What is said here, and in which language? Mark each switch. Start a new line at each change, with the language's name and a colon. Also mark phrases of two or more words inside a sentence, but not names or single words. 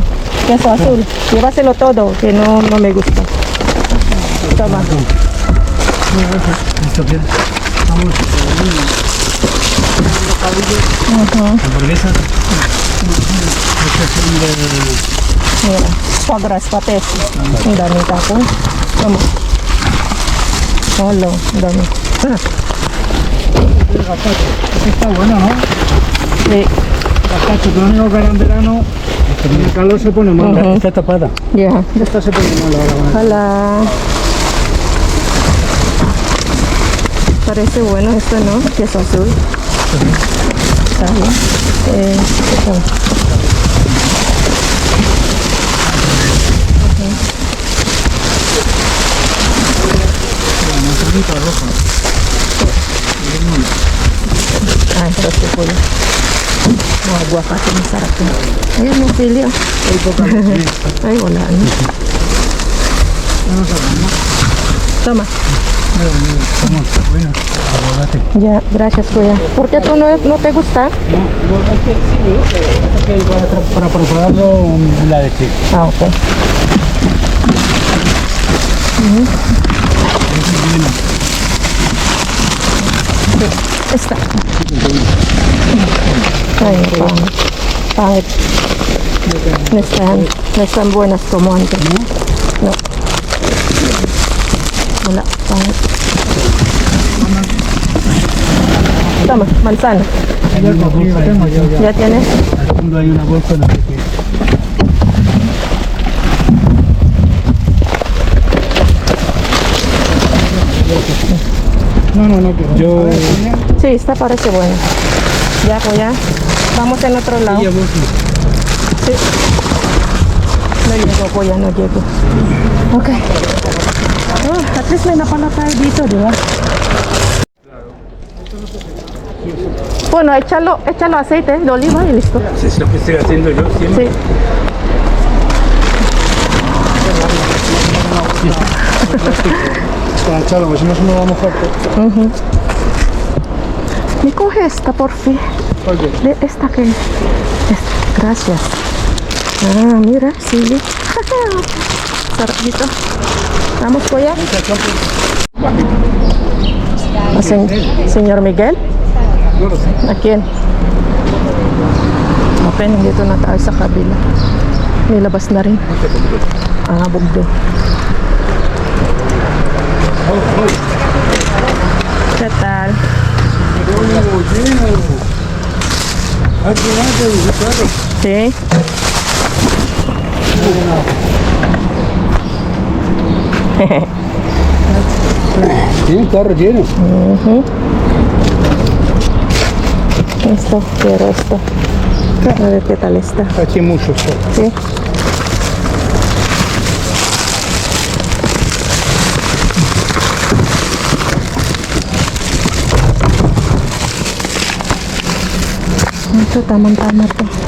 Spanish: Queso azul. Llévaselo todo, que no me gusta. Toma. Listo, bien. Vamos. Hamburguesa. Mira, pagras, pates.
Filipino: Ang dami tapon. Tama. Hello, ang dami.
Spanish: Está bueno, ¿no? Sí. Gazpacho, lo único que ahora en verano, en el calor se pone mal. Ujú. Está tapada. Ya. Esta se pone mal ahora. Hola. Parece bueno esto, ¿no? Queso azul. Está bien.
Filipino: Ito. Ay, ito si Kuya. Mga aguacate, masarap yun. Ayan, may sili, oh. Ay, wala na.
Spanish: Toma. Bueno, aguacate. Ya, gracias, Kuya. ¿Por qué tú no te gusta? Para prepararlo la leche. Ah, ok. Esta.
Filipino: Ay, pangit. Pangit.
Spanish: No están buenas como antes. No.
Filipino: Wala, pangit.
Spanish: Toma, manzana. ¿Ya tienes? Al fondo hay una bolsa de leche. No quiero. Yo... Sí, esta parece buena. Ya, Kuya. Vamos en otro lado. Sí. No llego, Kuya, no llego. Ok.
Filipino: Oh,
English: at least
Filipino: may napala tayo dito, di ba?
Spanish: Bueno, échalo aceite de oliva y listo. Es lo que estoy haciendo yo siempre. Sí. Para echarlo, porque si no se me va a mojar. Me coge esta, por fin. De esta que... Gracias. Ah, mira, sí. Sarapito. Vamos, Kuya. Señor Miguel? A quién?
Filipino: Okay, nandito na tayo sa kabila. Nilabas na rin. Ah, bugdo.
Spanish: ¿Qué tal? Sí. Tiene el carro lleno. Esto, quiero esto. A ver qué tal está. Aquí mucho. Sí.
Filipino: Ito, tamang-tama to.